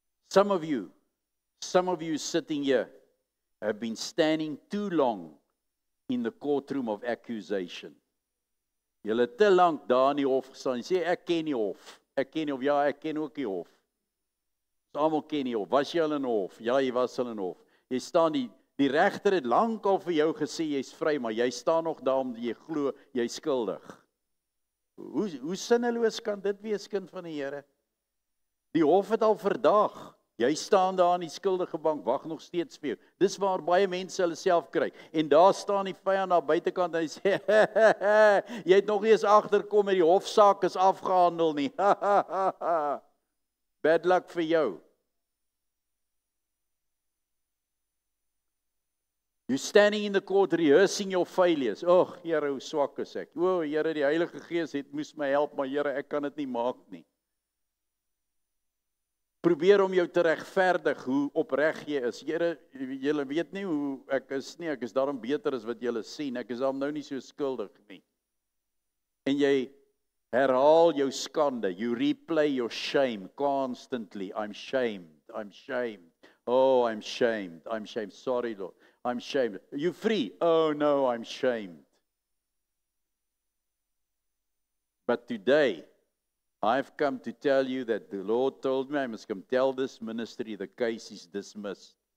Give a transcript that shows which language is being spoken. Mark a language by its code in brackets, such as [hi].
[en] Some of you sitting here have been standing too long in the courtroom of accusation. [af] Julle het te lank daar in die hof gestaan en sê ek ken die hof. Ek ken die hof. Ja, ek ken ook die hof. Ons almal ken die hof. Was jy al in 'n hof? Ja, jy was al in 'n hof. Jy staan die regter het lankal vir jou gesê jy's vry, maar jy staan nog daar omdat jy glo jy's skuldig. Hoe sinneloos kan dit wees, kind van die Here? Die hof het al verdaag. Jy staan daar in die skuldige bank, wag nog steeds vir jou. Dis waar baie mense hulle self kry. En daar staan die vyand aan buitekant en hy sê, jy het nog nie eens agterkom met die hofsaak is afgehandel nie. [en] Bad luck [af] vir jou. [en] You're standing in the court rehearsing your failures. [af] Here, hoe swak is ek. Here, die Heilige Gees moes my help, maar Here, ek kan dit nie maak nie. Probeer om jou te regverdig hoe opreg jy is. Here, julle weet nie hoe ek is nie. Ek is daarom beter as wat julle sien. Ek is daarom nou nie so skuldig nie. En jy herhaal jou skande. [en] You replay your shame constantly. I'm shamed. I'm shamed. Oh, I'm shamed. I'm shamed. Sorry, Lord. I'm shamed. Are you free? Oh no, I'm shamed. But today, I've come to tell you that the Lord told me I must come tell this ministry the case is dismissed.